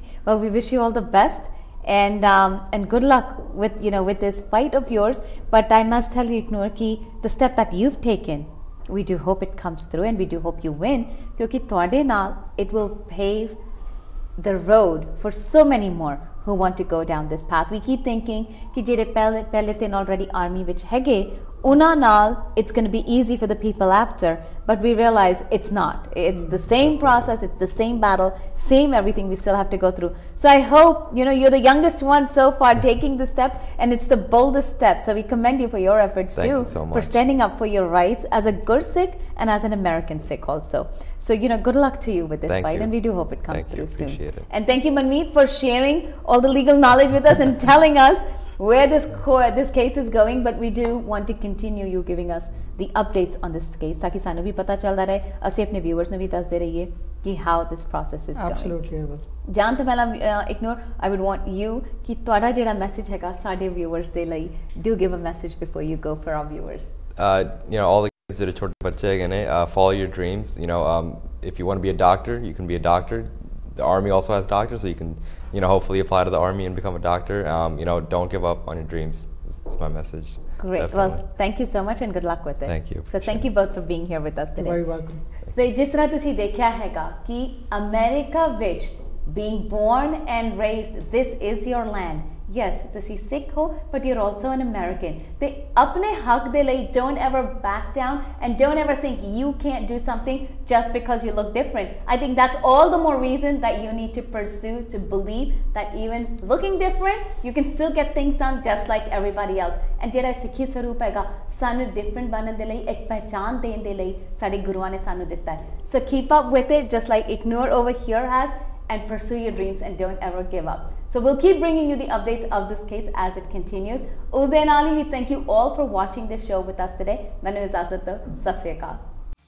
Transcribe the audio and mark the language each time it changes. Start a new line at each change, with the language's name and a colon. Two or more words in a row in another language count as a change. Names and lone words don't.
English: Well, we wish you all the best and good luck with this fight of yours. But I must tell you, Eknoor, ki the step that you've taken, we do hope it comes through and we do hope you win. Because
Punjabi: ਤੁਹਾਡੇ ਨਾਲ
English: it will pave the road for so many more who want to go down this path. We keep thinking ki
Punjabi: ਜਿਹੜੇ ਪਹਿਲੇ ਤਿੰਨ
English: already army
Punjabi: ਵਿੱਚ ਹੈਗੇ ਉਨ੍ਹਾਂ ਨਾਲ
English: it's going to be easy for the people after, but we realize it's not. It's the same process, it's the same battle, same everything we still have to go through. So I hope you're the youngest one so far taking the step, and it's the boldest step, so we commend you for your efforts. Thank too you so much. For standing up for your rights as a Gur Sikh and as an American Sikh also. So good luck to you with this fight, and we do hope it comes through soon. Appreciate it. And thank you, Manmeet, for sharing all the legal knowledge with us and telling us where this case is going, but we do want to continue you giving us the updates on this case
Punjabi: ਤਾਕਿ ਸਾਨੂੰ ਭੀ ਪਤਾ ਚਲਤਾ ਰਹੇ ਅਸੀਂ ਆਪਣੇ viewers ਨੂੰ ਵੀ ਦੱਸਦੇ ਰਹੀਏ
English: कि how this process is going. Absolutely, I will.
Punjabi: ਜਾਣ ਤੋਂ ਪਹਿਲਾਂ Eknoor,
English: I would want you
Punjabi: ਕਿ ਤੁਹਾਡਾ ਜਿਹੜਾ ਮੈਸੇਜ ਹੈਗਾ ਸਾਡੇ viewers ਦੇ ਲਈ,
English: do give a message before you go for our viewers. You know, all the kids that are
Hindi: छोटे बच्चे हैं,
English: follow your dreams. You know, if you want to be a doctor, you can be a doctor. The army also has doctors, so you can, you know, hopefully apply to the army and become a doctor. You know, don't give up on your dreams. This is my message. Great. Definitely. Well, thank you so much and good luck with it. Thank you. So thank you both for being here with us today. You're very welcome.
Punjabi: ਤੇ ਜਿਸ ਤਰ੍ਹਾਂ ਤੁਸੀਂ ਦੇਖਿਆ ਹੈਗਾ ਕਿ ਅਮਰੀਕਾ ਵਿੱਚ
English: being born and raised, this is your land. Yes,
Punjabi: ਤੁਸੀਂ ਸਿੱਖ ਹੋ,
English: but you're also an American.
Punjabi: ਤੇ ਆਪਣੇ ਹੱਕ ਦੇ ਲਈ
English: don't ever back down and don't ever think you can't do something just because you look different. I think that's all the more reason that you need to pursue, to believe that even looking different, you can still get things done just like everybody else.
Punjabi: And ਜਿਹੜਾ ਸਿੱਖੀ ਸਰੂਪ ਹੈਗਾ ਸਾਨੂੰ different ਬਣਨ ਦੇ ਲਈ, ਇੱਕ ਪਹਿਚਾਨ ਦੇਣ ਦੇ ਲਈ ਸਾਡੇ ਗੁਰੂਆਂ ਨੇ ਸਾਨੂੰ ਦਿੱਤਾ ਹੈ.
English: So keep up with it just like Eknoor over here has, and pursue your dreams and don't ever give up. So we'll keep bringing you the updates of this case as it continues. Uzain Ali, we thank you all for watching this show with us today.
Punjabi: ਮੈਨੂੰ ਇਜਾਜ਼ਤ, ਸਤ ਸ੍ਰੀ ਅਕਾਲ.